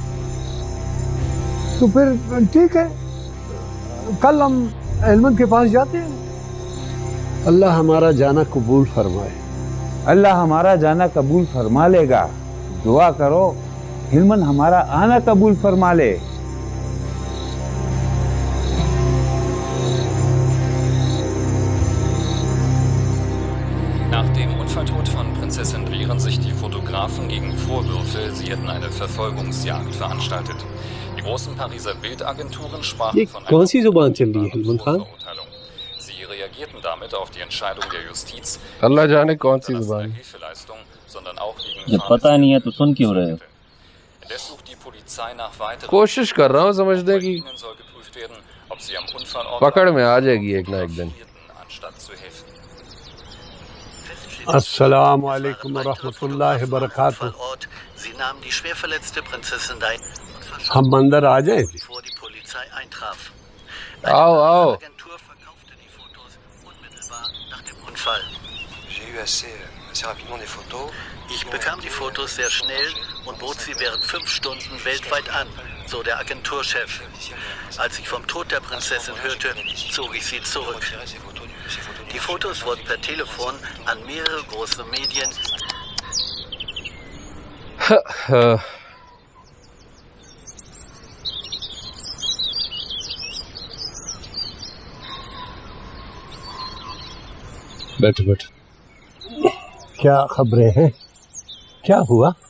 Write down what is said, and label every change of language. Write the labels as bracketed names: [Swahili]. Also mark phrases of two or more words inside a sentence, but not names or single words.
[Hindi] तो फिर ठीक है, कल हम अहमद के पास जाते हैं। अल्लाह हमारा जाना कबूल फरमाए। अल्लाह हमारा जाना कबूल फरमा लेगा। दुआ करो हिलमन हमारा आना कबूल फरमा ले। [German] Nach dem Unfalltod von Prinzessin wehren sich die Fotografen gegen Vorwürfe, sie hätten eine Verfolgungsjagd veranstaltet. Die großen Pariser Bildagenturen sprachen von einer Verurteilung. Sie reagierten damit auf die Entscheidung der Justiz, [Hindi] अल्लाह जाने कौन सी जुबान। [German] Hilfeleistung, sondern auch wegen [Hindi] जब पता नहीं है तो सुन क्यों रहे हो? [German] Indes sucht die Polizei nach weiteren [Hindi] कोशिश कर रहा हूँ समझने की, [German] soll geprüft werden, ob sie am Unfallort [Hindi] पकड़ में आ जाएगी एक ना एक दिन। [German] anstatt zu helfen. [Arabic] السلام عليكم ورحمة الله وبركاته. [German] Sie nahmen die schwer verletzte Prinzessin Diana [Hindi] हम अंदर आ जाएं? [German] bevor die Polizei eintraf. [Hindi] आओ आओ। [German] Agentur verkaufte die Fotos unmittelbar nach dem Unfall. Ich bekam die Fotos sehr schnell und bot sie während 5 Stunden weltweit an, so der Agenturchef. Als ich vom Tod der Prinzessin hörte, zog ich sie zurück. Die Fotos wurden per Telefon an mehrere große Medien. [Hindi] बैठो बैठो। क्या खबरें हैं? क्या हुआ?